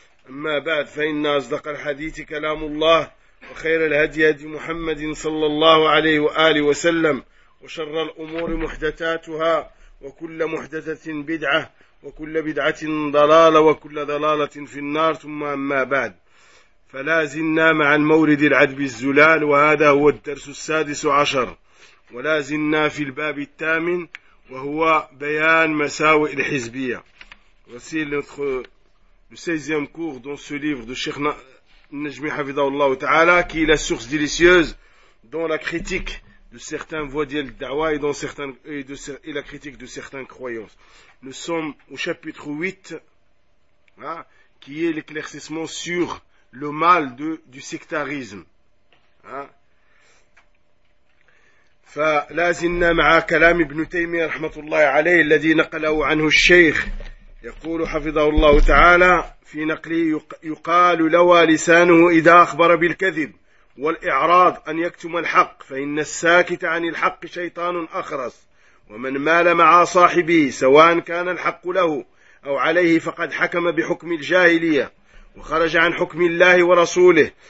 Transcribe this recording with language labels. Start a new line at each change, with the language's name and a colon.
Arabic: أما بعد، فإن أصدق الحديث كلام الله، وخير الهدي هدي محمد صلى الله عليه وآله وسلم، وشر الأمور محدثاتها، وكل محدثة بدعة، وكل بدعة ضلالة، وكل ضلالة في النار. ثم أما بعد، فلا زلنا مع المورد العذب الزلال، وهذا هو الدرس 16، ولا زلنا في الباب 8، وهو بيان مساوئ الحزبية.
French: Voici le 16e cours dans ce livre de Cheikh Najmi Hafidha Allah Ta'ala, qui est la source délicieuse dans la critique de certains voies de da'wa et la critique de certains croyances. Nous sommes au chapitre 8, qui est l'éclaircissement sur le mal du sectarisme.
Arabic: فلازلنا مع كلام ابن تيمية رحمة الله عليه الذي نقله عنه الشيخ، يقول حفظه الله تعالى في نقله: يقال لوى لسانه إذا أخبر بالكذب والإعراض أن يكتم الحق، فإن الساكت عن الحق شيطان أخرس، ومن مال مع صاحبه سواء كان الحق له أو عليه فقد حكم بحكم الجاهلية وخرج عن حكم الله ورسوله.